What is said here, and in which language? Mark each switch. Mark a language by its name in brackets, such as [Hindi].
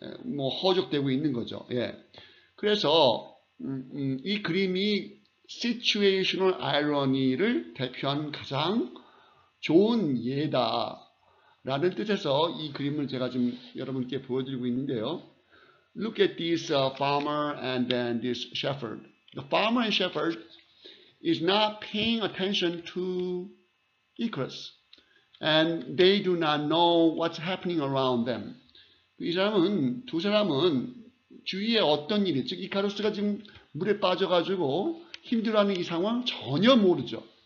[Korean] 뭐 허적되고 있는 거죠. 그래서 이 그림이 situational irony를 대표하는 가장 좋은 예다라는 뜻에서 이 그림을 제가 지금 여러분께 보여드리고 있는데요. [English] Look at this farmer and then this shepherd. The farmer and shepherd is not paying attention to Icarus, and they do not know what's happening around them. [Korean] 두 사람은 주위에 어떤 일이, 즉 이카루스가 지금 물에 빠져가지고 힘들어하는 이 상황 전혀 모르죠.